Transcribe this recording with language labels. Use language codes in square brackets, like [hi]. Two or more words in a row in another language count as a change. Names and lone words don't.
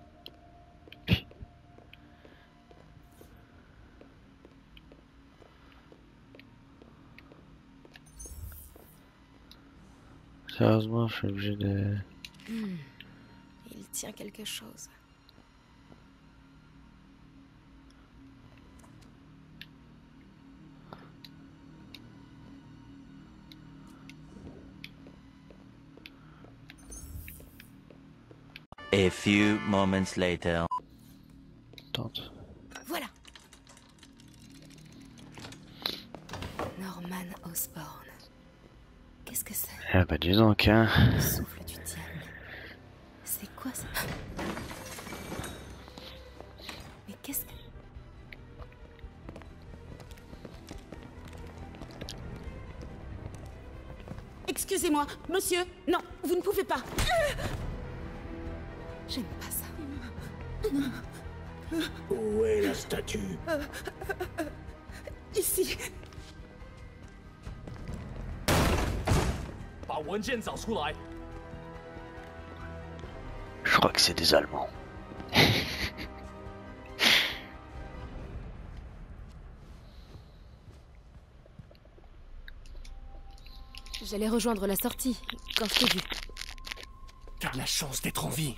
[fr] Sérieusement, je suis obligé de... Il tient quelque chose. [en] A few moments later. [fr] Tente. Voilà. Norman Osborn. Qu'est-ce que c'est? Ah bah dis donc, hein. Le souffle du diable. C'est quoi ça? Mais qu'est-ce que... Excusez-moi, monsieur. Non, vous ne pouvez pas. J'aime pas ça. Où est la statue? Ici. [zh] 把文件找出来。 [fr] Je crois que c'est des Allemands. J'allais rejoindre la sortie quand je t'ai vu. T'as de la chance d'être en vie.